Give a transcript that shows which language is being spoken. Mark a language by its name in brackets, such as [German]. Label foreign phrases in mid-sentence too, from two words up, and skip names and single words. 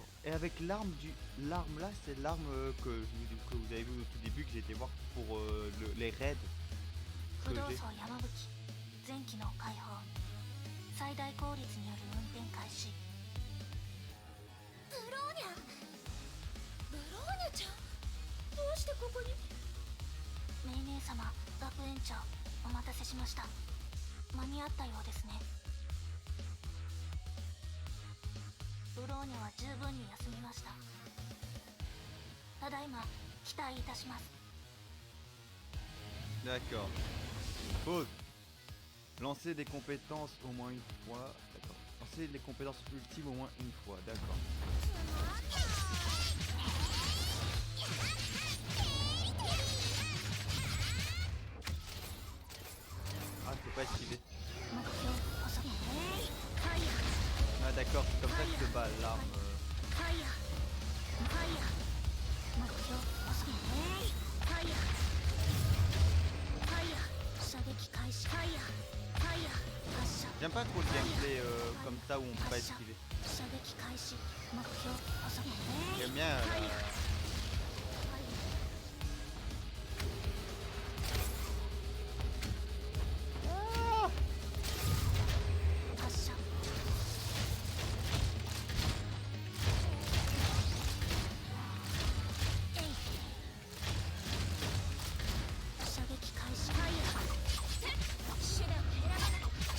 [French] Et avec l'arme du... L'arme là, c'est l'arme que vous avez vu au tout début, que j'ai été voir pour les raids. Que j'ai. [Japanese] 前期の解放、最大効率による運転開始。ブローニャちゃん、どうしてここに。メイ姉様、学園長、お待たせしました。間に合ったようですね。ブローニャは十分に休みました。ただいま期待いたします。 [French] D'accord. Pause. Lancer des compétences au moins une fois. D'accord. Lancer les compétences ultimes au moins une fois. D'accord. Ah, c'est pas esquivé. Ah, d'accord, c'est comme ça que se bat l'arme. [Japanese] 射撃開始。ファイヤー発射。 [French] J'aime pas trop le gameplay comme ça où on peut pas esquiver. [Japanese] 射撃開始。目標遅く。 [French] J'aime bien la... [Japanese] 発射。射撃開始。ファイヤー。手段を選ばない。